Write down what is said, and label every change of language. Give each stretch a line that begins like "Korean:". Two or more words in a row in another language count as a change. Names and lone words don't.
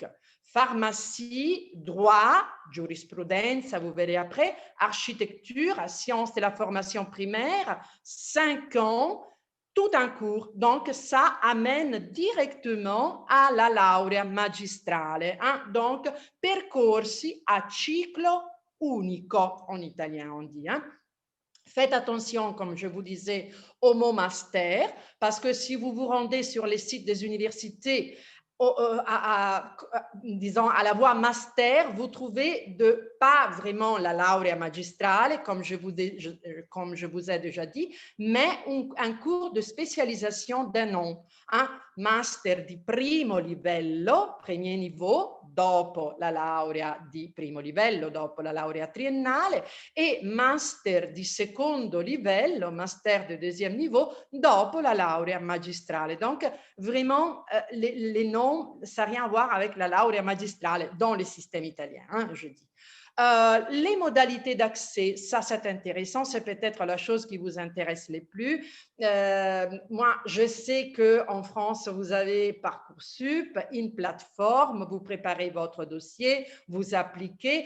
French: Pharmacie, droit, jurisprudence, vous verrez après, architecture, sciences de la formation primaire, 5 ans, tout un cours. Donc, ça amène directement à la
Italian: laurea magistrale.
French: Hein? Donc,
Italian: percorsi a ciclo unico,
French: en italien on dit. Hein? Faites attention, comme je vous disais, au mot master, parce que si vous vous rendez sur les sites des universités, disons à la voie master, vous trouvez pas vraiment la
Italian: laurea magistrale,
French: comme je vous ai déjà dit, mais un cours de spécialisation d'un an. Hein?
Italian: Master di primo livello,
French: premier niveau,
Italian: dopo la laurea di primo livello, dopo la laurea triennale, e master di secondo livello,
French: master de deuxième niveau,
Italian: dopo la laurea magistrale.
French: Donc, vraiment, les noms, ça n'a rien à voir avec la
Italian: laurea magistrale
French: dans le système italien, hein, je dis. Les modalités d'accès, ça c'est intéressant, c'est peut-être la chose qui vous intéresse le plus. Moi, je sais qu'en France, vous avez Parcoursup, une plateforme, vous préparez votre dossier, vous appliquez.